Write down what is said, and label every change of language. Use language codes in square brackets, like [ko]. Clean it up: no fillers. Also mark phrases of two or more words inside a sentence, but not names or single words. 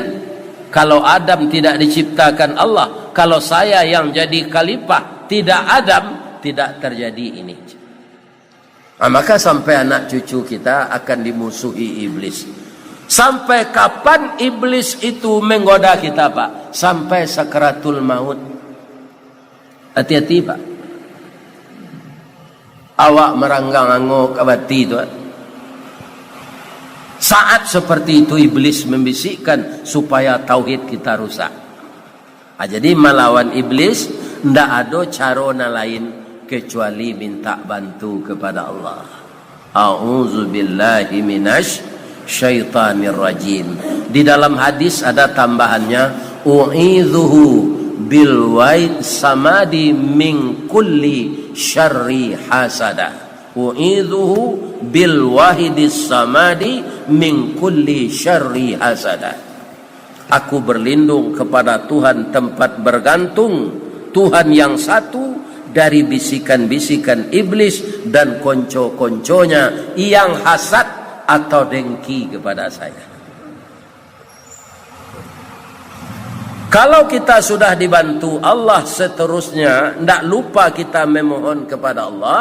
[id] Kalau Adam tidak diciptakan Allah, kalau saya yang jadi khalifah, tidak Adam, tidak terjadi ini. Maka sampai anak cucu kita akan dimusuhi iblis. Sampai kapan iblis itu menggoda kita Pak? Sampai sakaratul maut. Hati-hati Pak. [min] Awak meranggang angok abati itu. [id] Saat seperti itu iblis membisikkan supaya tauhid kita rusak. Jadi melawan iblis tidak ada cara lain kecuali minta bantu kepada Allah. [ar] أعوذ بالله من الشيطان الرجيم. [id] Di dalam hadis ada tambahannya, [ar] أعيذه بالواحد الصمد من كل شر حاسد. أعيذه بالواحد الصمد من كل شر حاسد. [id] Aku berlindung kepada Tuhan tempat bergantung, Tuhan yang satu, dari bisikan-bisikan iblis dan konco-konconya yang hasad atau dengki kepada saya. Kalau kita sudah dibantu Allah, seterusnya tidak lupa kita memohon kepada Allah.